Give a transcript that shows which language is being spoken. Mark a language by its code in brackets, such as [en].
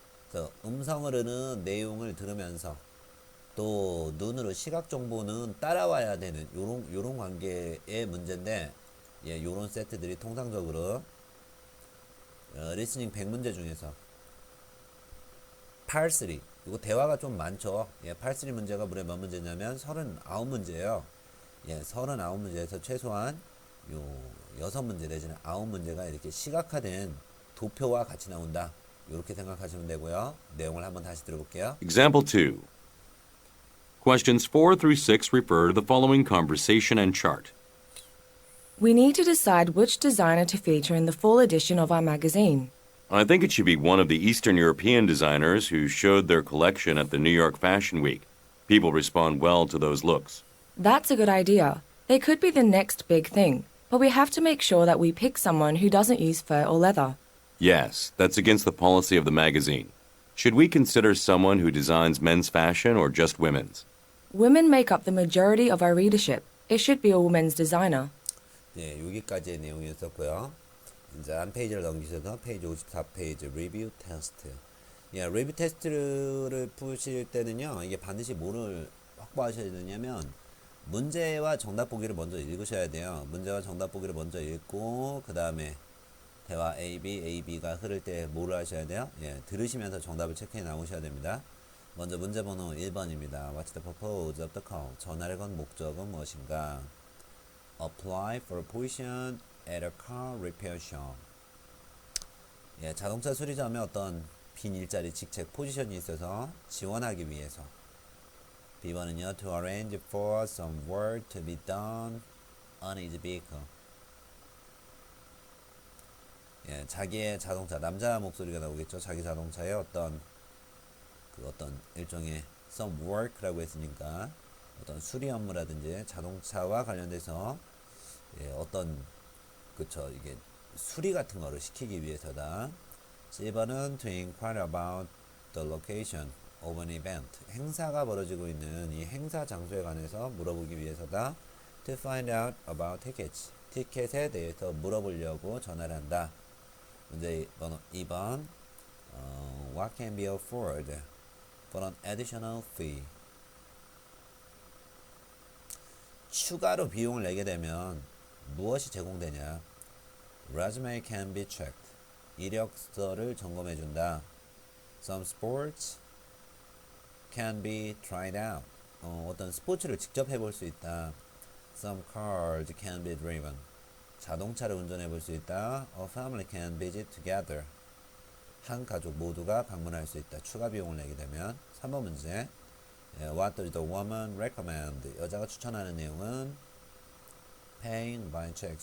[ko] 그래서 음성으로는 내용을 들으면서 또 눈으로 시각 정보는 따라와야 되는 요런 관계의 문제인데, 요런 세트들이 통상적으로 리스닝 100문제 중에서 8-3, 이거 대화가 좀 많죠. 8-3 문제가 무려 몇 문제냐면 39문제예요. 39문제에서 최소한 요 6문제 내지는 9문제가 이렇게 시각화된 도표와 같이 나온다. 이렇게 생각하시면 되고요. 내용을 한번 다시 들어볼게요. [en] Example 2. Questions 4 through 6 refer to the following conversation and chart. We need to decide which designer to feature in the fall edition of our magazine. I think it should be one of the Eastern European designers who showed their collection at the New York Fashion Week. People respond well to those looks. That's a good idea. They could be the next big thing, but we have to make sure that we pick someone who doesn't use fur or leather. Yes, that's against the policy of the magazine. Should we consider someone who designs men's fashion or just women's? Women make up the majority of our readership. It should be a woman's designer. [ko] 예, 여기까지의 내용이었었고요. 이제 한 페이지를 넘기셔서 페이지 54페이지 리뷰 테스트. 예, 리뷰 테스트를 푸실 때는요, 이게 반드시 뭐를 확보하셔야 되냐면 문제와 정답 보기를 먼저 읽으셔야 돼요. 문제와 정답 보기를 먼저 읽고 그 다음에 대화 AB가 흐를 때 뭐를 하셔야 돼요? 예, 들으시면서 정답을 체크해 나오셔야 됩니다. 먼저 문제 번호 1번입니다. [en] What's the purpose of the call? [ko] 전화를 건 목적은 무엇인가? [en] Apply for a position at a car repair shop. [ko] 예, 자동차 수리점에 어떤 빈 일자리 직책 포지션이 있어서 지원하기 위해서. B번은요, [en] to arrange for some work to be done on his vehicle. [ko] 예, 자기의 자동차, 남자 목소리가 나오겠죠. 자기 자동차에 어떤 일종의 [en] some work [ko] 라고 했으니까 어떤 수리 업무라든지 자동차와 관련돼서 예, 이게 수리 같은 거를 시키기 위해서다. 7번은 [en] to inquire about the location of an event. [ko] 행사가 벌어지고 있는 이 행사 장소에 관해서 물어보기 위해서다. [en] to find out about tickets. [ko] 티켓에 대해서 물어보려고 전화를 한다. 문제 번호 2번. [en] What can be afforded for an additional fee? [ko] 추가로 비용을 내게 되면 무엇이 제공되냐? [en] Resume can be checked. [ko] 이력서를 점검해준다. [en] Some sports can be tried out. [ko] 어떤 스포츠를 직접 해볼 수 있다. [en] Some cars can be driven. [ko] 자동차를 운전해볼 수 있다. [en] A family can visit together. [ko] 한 가족 모두가 방문할 수 있다. 추가 비용을 내게 되면. 3번 문제. [en] What does the woman recommend? [ko] 여자가 추천하는 내용은 [en] paying by check.